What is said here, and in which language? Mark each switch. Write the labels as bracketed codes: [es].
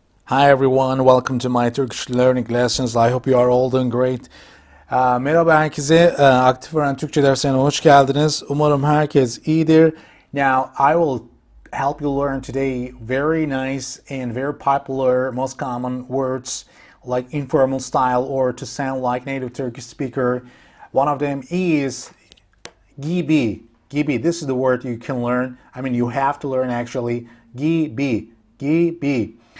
[en] Hi everyone, welcome to my Turkish learning lessons. I hope you are all doing great. [tr] Merhaba herkese. Aktif Öğren Türkçe derslerine hoş geldiniz. Umarım herkes iyidir. [en] Now, I will help you learn today very nice and very popular, most common words like informal style or to sound like native Turkish speaker. One of them is gibi. Gibi. This is the word you can learn. I mean, you have to learn actually. Gibi. Gibi.